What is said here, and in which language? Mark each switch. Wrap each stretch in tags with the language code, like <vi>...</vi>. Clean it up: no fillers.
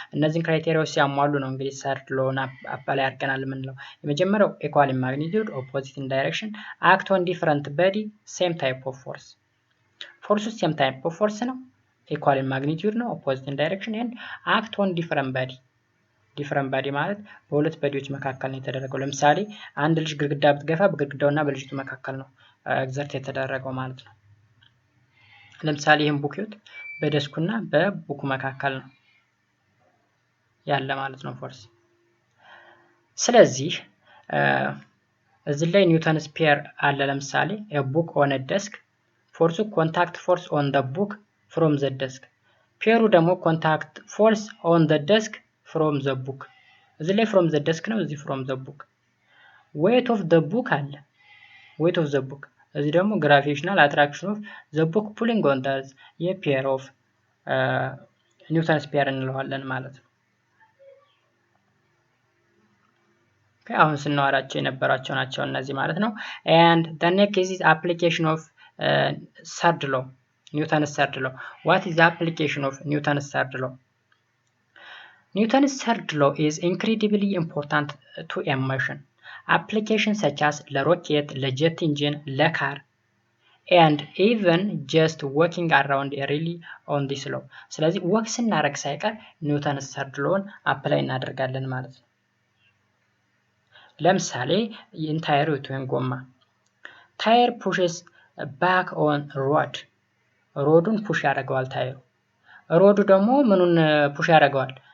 <am>እነዚህን ክራይቴሪያዎች ሲያሟሉ ነው እንግዲህ ሰርድ ሎውን አፕላይ አድርገናል የምንለው።</am> <en>የመጀመሪያው equal in magnitude, opposite in direction, act on different body, same type of force. ፎርሱ same type of force ነው፣ equal in magnitude ነው፣ opposite in direction and act on different body.</en> <am>ዲፈረንት ባዲ ማለት በሁለት ባዲዎች መካከል ነው የተደረገው። ለምሳሌ አንድ ልጅ ግድግዳ ብትገፋ በግድግዳውና በልጅቱ መካከል ነው ኤግዘርት የተደረገው ማለት ነው። ለምሳሌ ይሄን ቡክ ይሁት በደስኩና በቡኩ መካከል ነው ያለ ማለት ነው ፎርስ። ስለዚህ እዚህ ላይ ኒውተንስ ፔር አለ። ለምሳሌ</am> <en>a book on a desk</en> <am>ፎርሱ ኮንታክት ፎርስ</am> <en>on the book from the desk፣</en> <am>ፔሩ ደግሞ ኮንታክት ፎርስ</am> <en>on the desk from the book።</en> <am>እዚህ ላይ from the desk ነው፣ እዚህ from the book።</am> <en>weight of the book</en> <am>አለ፣ weight of the book። እዚህ ደግሞ</am> <en>gravitational attraction of the book pulling on the pair of</en> <am>ኒውተንስ ፔር እንለዋለን ማለት ነው። አሁን ስናወራቸው የነበራቸው ናቸው እነዚህ ማለት ነው።</am> <en>and the next is application of third law, Newton's third law. What is the application of Newton's third law? Newton's third law is incredibly important to a motion. Applications such as</en> <am>ለሮኬት፣ ለጀት ኢንጂን፣ ለካር</am> <en>and even just walking around really on this law።</en> <am>ስለዚህ ወክ ስናደርግ ሳይቀር ኒውተንስ ተርድ ሎውን አፕላይ እናደርጋለን ማለት ነው። ለምሳሌ ኢንታየር ወይም ጎማ ታየር ፑሽስ ባክ ኦን ሮድ፣ ሮዱን ፑሽ ያደርገዋል ታየሩ። ሮዱ ደግሞ ምኑን ፑሽ ያደርገዋል?</am>